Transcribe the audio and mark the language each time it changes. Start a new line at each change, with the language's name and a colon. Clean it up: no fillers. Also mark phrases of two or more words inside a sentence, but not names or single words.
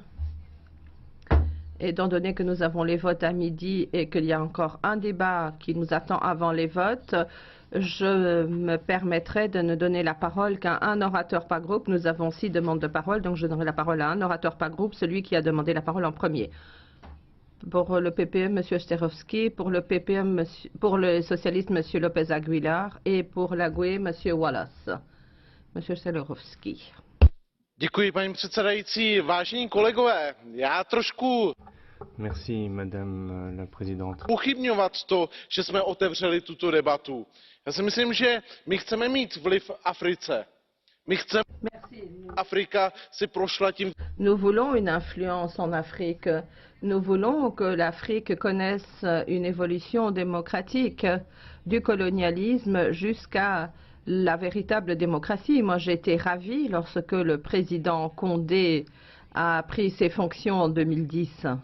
French: Étant donné que nous avons les votes à midi et qu'il y a encore un débat qui nous attend avant les votes, je me permettrai de ne donner la parole qu'à un orateur par groupe. Nous avons 6 demandes de parole, donc je donnerai la parole à un orateur par groupe, celui qui a demandé la parole en premier. Pour le PPE, M. Sterovski. Pour le PPE, pour le socialiste, M. Lopez Aguilar. Et pour la GUE, M. Wallace. M. Sterovski.
Czech: Děkuji, paní předsedající. Vážení kolegové, já trošku
French: Merci, Madame la Présidente.
Czech: pochybňovat to, že jsme otevřeli tuto debatu. Já si myslím, že my chceme mít vliv v Africe. My chceme, Afrika si prošla tím.
French: Nous voulons une influence en Afrique. Nous voulons que l'Afrique connaisse une évolution démocratique du colonialisme jusqu'à la véritable démocratie. Moi, j'ai été ravie lorsque le président Condé a pris ses fonctions en 2010.